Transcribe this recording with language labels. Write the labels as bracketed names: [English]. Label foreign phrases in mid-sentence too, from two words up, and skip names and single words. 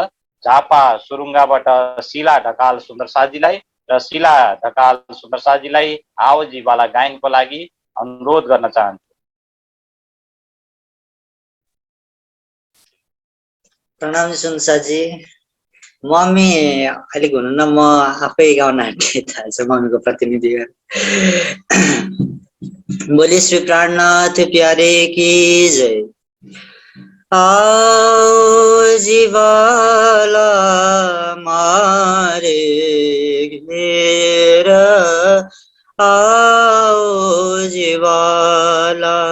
[Nepali] झापा सुरुङ्गाबाट शिला ढकाल सुन्दर साथीलाई र शिला ढकाल सुन्दर साथीलाई आओजी बाला गायनको लागि अनुरोध गर्न चाहन्छु। प्रणाम सुनसाजी। मम्मी अलिक हुनुहुन्न, म आफै गाउन आँटे थाहा छ मम्मीको प्रतिनिधि। [Hindi] बोली श्री प्राणनाथ प्यारे की जय। [Gujarati] આઓ જીવાલા મારે ઘેર, આઓ જીવાલા,